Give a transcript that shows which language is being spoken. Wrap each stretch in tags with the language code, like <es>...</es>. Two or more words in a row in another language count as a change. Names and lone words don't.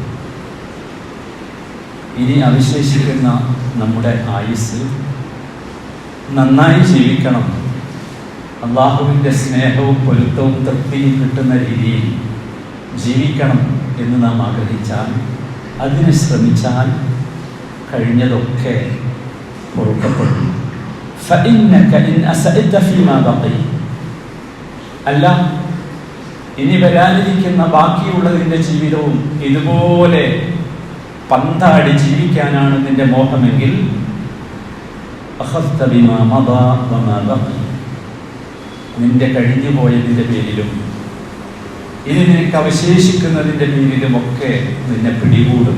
<ml>ഇനി അവശേഷിക്കുന്ന നമ്മുടെ ആയുസ് നന്നായി ജീവിക്കണം, അള്ളാഹുവിൻ്റെ സ്നേഹവും പൊരുത്തവും തൃപ്തിയും കിട്ടുന്ന രീതിയിൽ ജീവിക്കണം എന്ന് നാം ആഗ്രഹിച്ചാൽ, അതിന് ശ്രമിച്ചാൽ കഴിഞ്ഞതൊക്കെ പൊറുക്കപ്പെടും.</ml> <ar>فإنك إن أسأت فيما بقي.</ar> <ml>അല്ല, ഇനി വരാനിരിക്കുന്ന ബാക്കിയുള്ളതിൻ്റെ ജീവിതവും ഇതുപോലെ പന്താടി ജീവിക്കാനാണ് നിന്റെ മോഹമെങ്കിൽ,</ml> <ar>أخذت بما مضى وما بقي,</ar> <ml>നിന്റെ കഴിഞ്ഞു പോയതിൻ്റെ പേരിലും ഇനി നിനക്ക് അവശേഷിക്കുന്നതിൻ്റെ പേരിലുമൊക്കെ നിന്നെ പിടികൂടും.</ml>